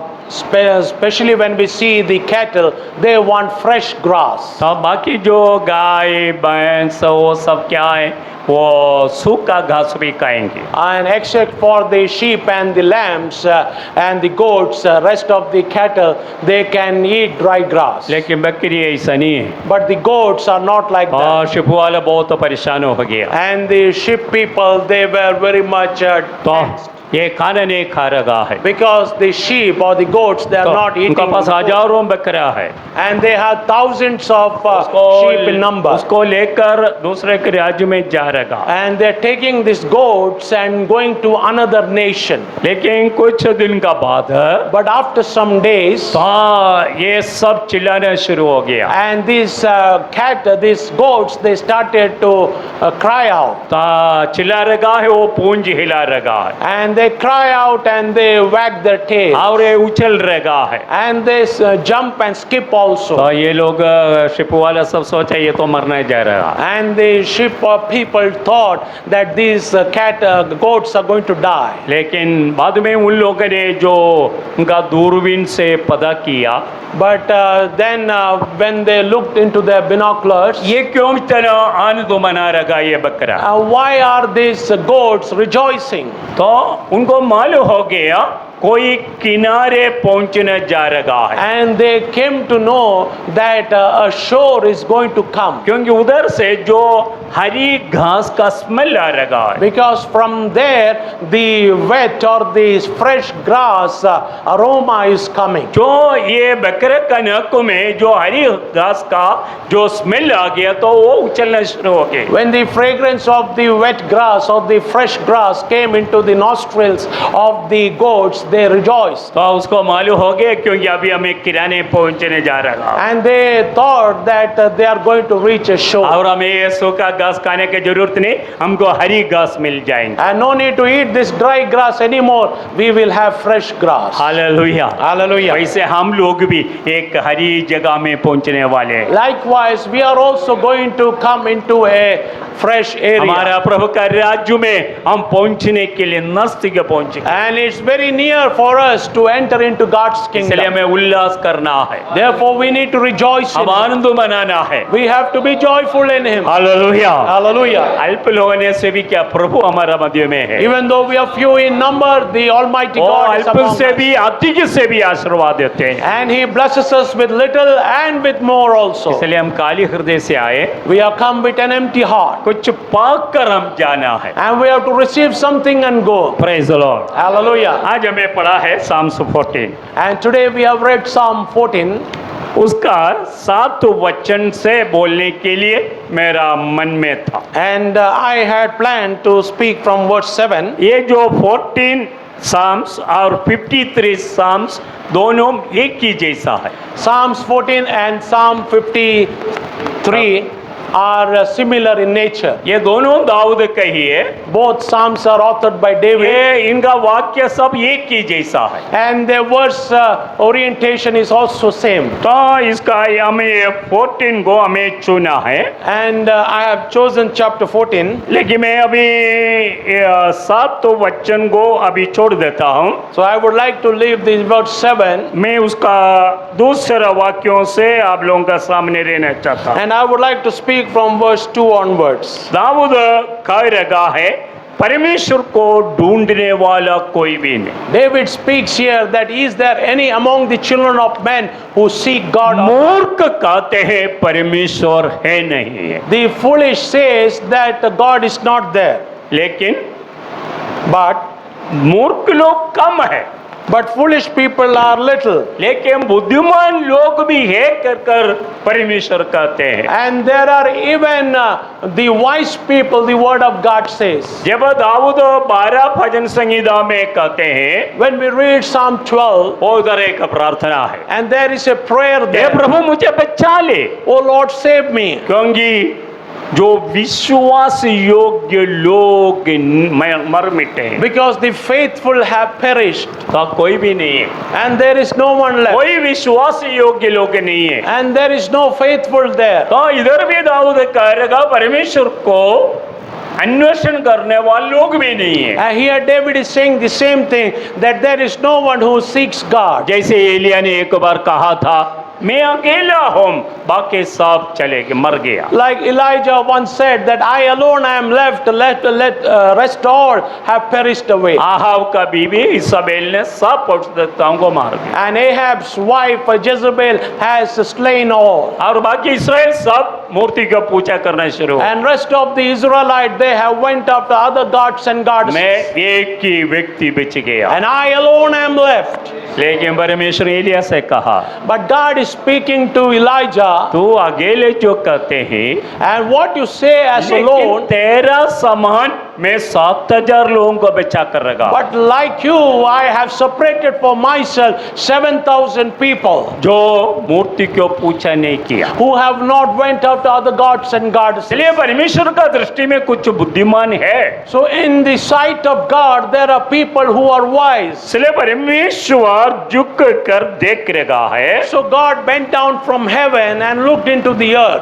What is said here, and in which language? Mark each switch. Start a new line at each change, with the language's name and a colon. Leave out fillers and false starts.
English: Especially when we see the cattle, they want fresh grass.
Hindi: तो बाकी जो गाय भैंस वो सब क्या है, वो सूखा घास भी खाएंगे।
English: And except for the sheep and the lambs and the goats, rest of the cattle, they can eat dry grass.
Hindi: लेकिन बकरी ऐसा नहीं है।
English: But the goats are not like that.
Hindi: और शिप वाला बहुत परेशान हो गया।
English: And the sheep people, they were very much tensed.
Hindi: ये खाना नहीं खा रहा है,
English: Because the sheep or the goats, they are
Hindi: तो
English: not eating.
Hindi: उनका पास
English: the food.
Hindi: हजारों बकरा है।
English: And they have thousands of sheep in number.
Hindi: उसको लेकर दूसरे के राज्य में जा रहा।
English: And they're taking these goats and going to another nation.
Hindi: लेकिन कुछ दिन का बाद
English: But after some days,
Hindi: तो ये सब चिल्लाना शुरू हो गया।
English: and these goats, they started to cry out.
Hindi: तो चिल्ला रहा है, वो पूंज हिला रहा है
English: And they cry out and they wag their tail.
Hindi: और ये उछल रहा है।
English: And they jump and skip also.
Hindi: तो ये लोग शिप वाला सब सोचा ये तो मरने जा रहा है।
English: And the sheep people thought that these goats are going to die.
Hindi: लेकिन बाद में उन लोगों ने जो उनका दूरबीन से पता किया,
English: But then when they looked into their binoculars,
Hindi: ये क्यों इतना आनंद मना रहा ये बकरा,
English: why are these goats rejoicing?
Hindi: तो उनको मालूम हो गया कोई किनारे पहुंचने जा रहा है।
English: And they came to know that a shore is going to come.
Hindi: क्योंकि उधर से जो हरी घास का स्मेल आ रहा है,
English: Because from there the wet or the fresh grass aroma is coming.
Hindi: जो ये बकरे का नक में जो हरी घास का जो स्मेल आ गया तो वो उछलना शुरू हो गए।
English: When the fragrance of the wet grass or the fresh grass came into the nostrils of the goats, they rejoiced.
Hindi: तो उसको मालूम हो गया क्योंकि अभी हमें किराने पहुंचने जा रहा है
English: And they thought that they are going to reach a shore.
Hindi: और हमें ये सूखा घास खाने की जरूरत नहीं, हमको हरी घास मिल जाएंगे।
English: And no need to eat this dry grass anymore. We will have fresh grass.
Hindi: Hallelujah.
English: Hallelujah.
Hindi: वैसे हम लोग भी एक हरी जगह में पहुंचने वाले हैं।
English: Likewise, we are also going to come into a fresh area.
Hindi: हमारा प्रभु का राज्य में हम पहुंचने के लिए नजदीक पहुंचे,
English: And it's very near for us to enter into God's
Hindi: इसलिए
English: kingdom.
Hindi: हमें उल्लास करना है,
English: Therefore, we need to rejoice in
Hindi: हम
English: Him.
Hindi: आनंद मनाना है।
English: We have to be joyful in Him.
Hindi: Hallelujah.
English: Hallelujah.
Hindi: अल्प होने से भी क्या प्रभु हमारा मध्य में है,
English: Even though we are few in number, the Almighty
Hindi: और
English: God is
Hindi: अल्प
English: among
Hindi: से
English: us.
Hindi: भी अधिक से भी आशीर्वाद देते हैं।
English: And He blesses us with little and with more also.
Hindi: इसलिए हम काली हृदय से आए,
English: We have come with an empty heart.
Hindi: कुछ पाक कर हम जाना है।
English: And we have to receive something and go. Praise the Lord. Hallelujah.
Hindi: आज हमें पढ़ा है Psalms 14,
English: And today we have read Psalm 14.
Hindi: उसका 7 वचन से बोलने के लिए मेरा मन में था।
English: And I had planned to speak from verse 7.
Hindi: ये जो 14 Psalms और 53 Psalms दोनों एक ही जैसा है।
English: Psalms 14 and Psalm 53 are similar in nature.
Hindi: ये दोनों दाऊद का ही है,
English: Both Psalms are authored by David.
Hindi: ये इनका वाक्य सब एक ही जैसा है।
English: And their verse orientation is also same.
Hindi: तो इसका हमें 14 को हमें चुना है,
English: And I have chosen chapter 14.
Hindi: लेकिन मैं अभी 7 वचन को अभी छोड़ देता हूँ।
English: So I would like to leave this verse 7.
Hindi: मैं उसका दूसरा वाक्यों से आप लोगों का सामने रहना चाहता हूँ।
English: And I would like to speak from verse 2 onwards.
Hindi: Dawood कह रहा है परमेश्वर को ढूंढने वाला कोई भी नहीं।
English: David speaks here that is there any among the children of men who seek God?
Hindi: मूर्ख कहते हैं परमेश्वर है नहीं है,
English: The foolish says that God is not there.
Hindi: लेकिन
English: But
Hindi: मूर्ख लोग कम है,
English: but foolish people are little.
Hindi: लेकिन बुद्धिमान लोग भी है कर परमेश्वर कहते हैं।
English: And there are even the wise people, the word of God says.
Hindi: जब दाऊद 12 भजन संहिता में कहते हैं,
English: When we read Psalm 12,
Hindi: वो उधर एक प्रार्थना है,
English: and there is a prayer
Hindi: hey
English: there,
Hindi: प्रभु मुझे बचा ले,
English: oh Lord save me,
Hindi: क्योंकि जो विश्वास योग्य लोग मर मिटे हैं,
English: because the faithful have perished,
Hindi: तो कोई भी नहीं है,
English: and there is no one left,
Hindi: कोई विश्वास योग्य लोग नहीं है।
English: and there is no faithful there.
Hindi: तो इधर भी दाऊद कहेगा परमेश्वर को अन्वेषण करने वाले लोग भी नहीं है।
English: And here David is saying the same thing, that there is no one who seeks God.
Hindi: जैसे एलिया ने एक बार कहा था, मैं अकेला हूँ, बाकी सब चले गए, मर गया।
English: Like Elijah once said that I alone am left, let rest all have perished away.
Hindi: Ahab का बीवी इसाबेल ने सब भविष्यद्वक्ताओं को मार दिया,
English: And Ahab's wife Jezebel has slain all.
Hindi: और बाकी इस्राएल सब मूर्ति को पूजा करना शुरू हुआ।
English: And rest of the Israelite, they have went after other gods and goddesses.
Hindi: मैं एक ही व्यक्ति बच गया।
English: And I alone am left.
Hindi: लेकिन परमेश्वर एलिया से कहा,
English: But God is speaking to Elijah,
Hindi: तू अकेले जो कहते हैं,
English: and what you say as
Hindi: लेकिन
English: alone,
Hindi: तेरा समान मैं 7,000 लोगों को बचा कर रखा,
English: but like you, I have separated for myself 7,000 people
Hindi: जो मूर्ति को पूजा नहीं किया।
English: who have not went after other gods and goddesses.
Hindi: इसलिए परमेश्वर का दृष्टि में कुछ बुद्धिमान है,
English: So in the sight of God, there are people who are wise.
Hindi: इसलिए परमेश्वर झुक कर देख रहा है।
English: So God bent down from heaven and looked into the earth.